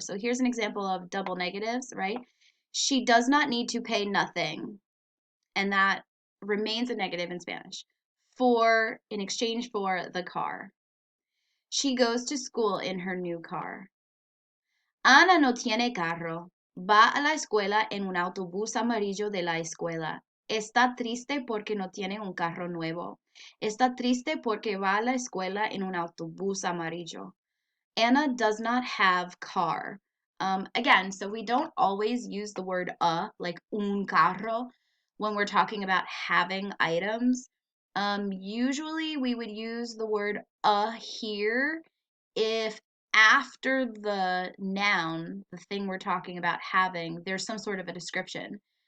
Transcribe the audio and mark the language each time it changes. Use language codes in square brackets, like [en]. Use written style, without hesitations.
[en] So here's an example of double negatives, right? She does not need to pay nothing. And that remains a negative in Spanish. In exchange for the car. She goes to school in her new car. [es] Ana no tiene carro. Va a la escuela en un autobús amarillo de la escuela. Está triste porque no tiene un carro nuevo. Está triste porque va a la escuela en un autobús amarillo. [en] Anna does not have car. Again, so we don't always use the word like un carro, when we're talking about having items. Usually we would use the word here if after the noun, the thing we're talking about having, there's some sort of a description.